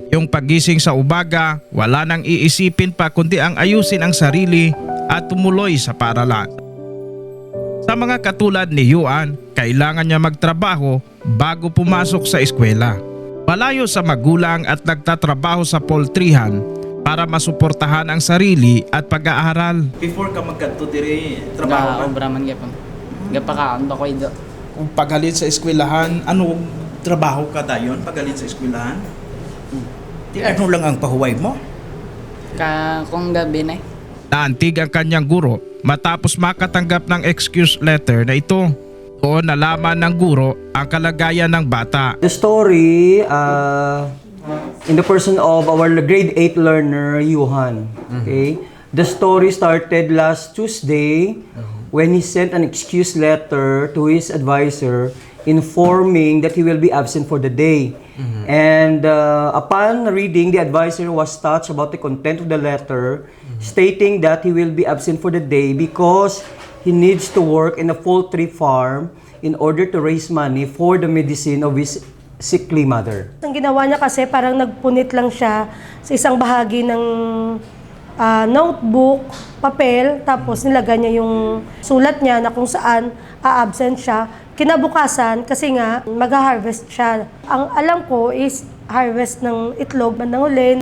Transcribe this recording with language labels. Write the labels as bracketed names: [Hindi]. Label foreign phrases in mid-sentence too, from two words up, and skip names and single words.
[Filipino] Yung pagising sa umaga, wala nang iisipin pa kundi ang ayusin ang sarili at tumuloy sa paaralan. Sa mga katulad ni Yuan, kailangan niya magtrabaho bago pumasok sa eskwela. Malayo sa magulang at nagtatrabaho sa poultryhan para masuportahan ang sarili at pag-aaral. [Hiligaynon] Before ka magkanto diri, trabaho ka? Obra man gyapon. Gapakaon ba ko ido. Kung paghalin sa eskwelahan, ano trabaho ka dayon paghalin sa eskwelahan? Di ano lang ang pahuway mo? Kung gabi na [Filipino] Naantig ang kanyang guro matapos makatanggap ng [English] excuse letter [Filipino] na ito. Doon nalaman ng guro ang kalagayan ng bata. [English] The story in the person of our grade 8 learner, Yuhan. Okay? The story started last Tuesday when he sent an excuse letter to his advisor informing that he will be absent for the day. And upon reading, the advisor was touched about the content of the letter, stating that he will be absent for the day because he needs to work in a poultry farm in order to raise money for the medicine of his sickly mother. [Filipino] Ang ginawa niya kasi parang nagpunit lang siya sa isang bahagi ng notebook, papel, tapos nilagay niya yung sulat niya na kung saan a-absent siya. Kinabukasan, kasi nga, mag-harvest siya. Ang alam ko is harvest ng itlog, bandang huli.